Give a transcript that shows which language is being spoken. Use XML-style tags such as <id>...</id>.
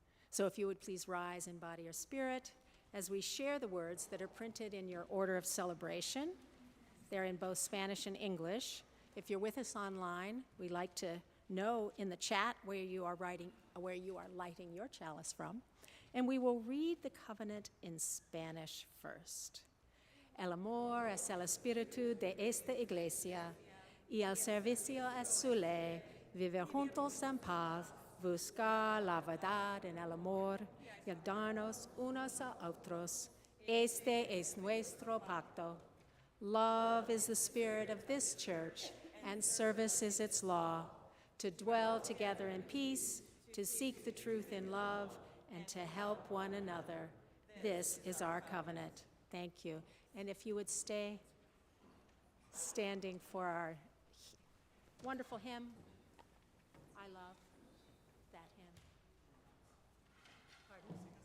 <en>So if you would please rise in body or spirit as we share the words that are printed in your order of celebration. They're in both Spanish and English. If you're with us online, we'd like to know in the chat where you are lighting your chalice from. And we will read the covenant in Spanish first.</en> <es>El amor es el espíritu de esta iglesia, y el servicio es su ley, vivir juntos en paz, buscar la verdad en el amor, y darnos unos a otros. Este es nuestro pacto.</es> <en>Love is the spirit of this church, and service is its law, to dwell together in peace, to seek the truth in love, and to help one another. This is our covenant. Thank you. And if you would stay standing for our wonderful hymn, I love that hymn. Pardon?</en>